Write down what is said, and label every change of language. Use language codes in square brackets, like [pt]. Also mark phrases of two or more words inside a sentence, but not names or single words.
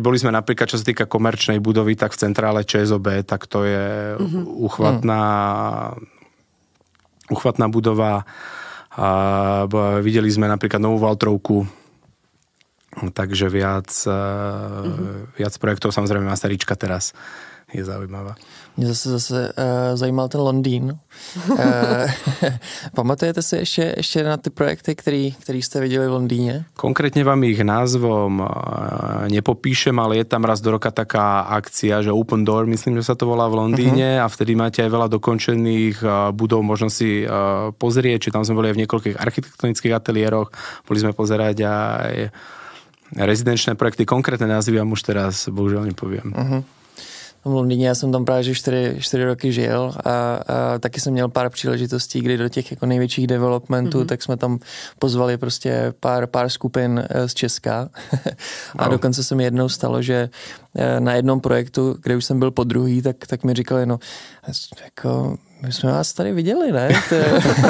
[sk] Boli sme napríklad, čo sa týka komerčnej budovy, tak v centrále ČSOB, tak to je uchvatná budova. Videli sme napríklad Novú Valtrovku, takže viac projektov, samozrejme Masaryčka teraz je zaujímavá. [cs] Mě zase zajímal ten Londýn. Pamatujete si ještě na ty projekty, který jste viděli v Londýně? [sk] Konkrétne vám ich názvom nepopíšem, ale je tam raz do roka taká akcia, že Open Door, myslím, že sa to volá v Londýne, a vtedy máte aj veľa dokončených budov, možno si pozrieť, či tam sme boli aj v niekoľkých architektonických ateliéroch, boli sme pozerať aj rezidenčné projekty, konkrétne názvy vám už teraz bohužiaľ nepoviem. [cs] V Londýně já jsem tam právě 4 roky žil a taky jsem měl pár příležitostí, kdy do těch jako největších developmentů, tak jsme tam pozvali prostě pár skupin z Česka. A dokonce se mi jednou stalo, že na jednom projektu, kde už jsem byl po druhý, tak mi říkali, no jako my jsme vás tady viděli, ne?